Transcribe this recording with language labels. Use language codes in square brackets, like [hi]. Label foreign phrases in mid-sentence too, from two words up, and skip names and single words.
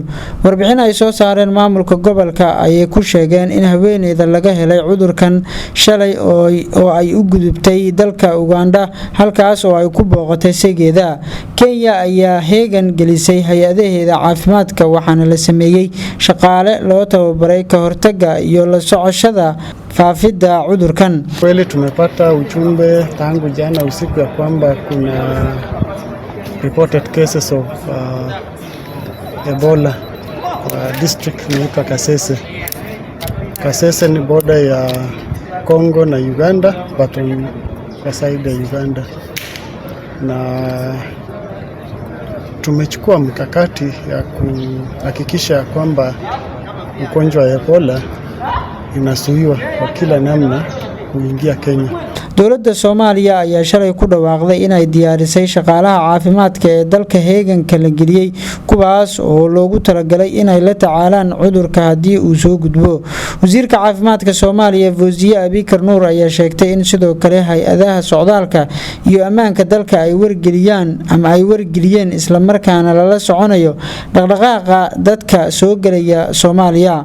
[so] Warbixin ay soo saareen maamulka gobolka ayay ku sheegeen in habeenayda laga helay cudurkan shalay oo ay u gudubtay dalka Uganda halkaas oo ay ku booqatay segeeda. Kenya ayaa heegan gelisay hay'adaheeda caafimaadka waxaana la sameeyay shaqaale loo tababaray ka hortagga iyo la socoshada faafidda cudurkan. [sw] Kweli tumepata ujumbe tangu jana usiku ya kwamba kuna [en] reported cases of Ebola [sw] district inaitwa Kasese. Kasese ni border ya Congo na Uganda, [en] but on [sw] kwa side ya Uganda, na tumechukua mkakati ya kuhakikisha kwamba ugonjwa wa Ebola inasuiwa kwa kila namna kuingia Kenya. [so] Dowladda Soomaaliya ayaa shalay ku dhawaaqday inay diyaarisay shaqaalaha caafimaadka ee dalka heeganka la geliyay kuwaas oo loogu talagalay inay la tacaalaan cudurka haddii uu soo gudbo. Wasiirka caafimaadka Soomaaliya Fawziya Abikar Nuur ayaa sheegtay in sidoo kale hay'adaha socdaalka iyo ammaanka dalka ay wargeliyeen isla markaana lala soconayo dhaqdhaqaaqa dadka soo galaya Soomaaliya.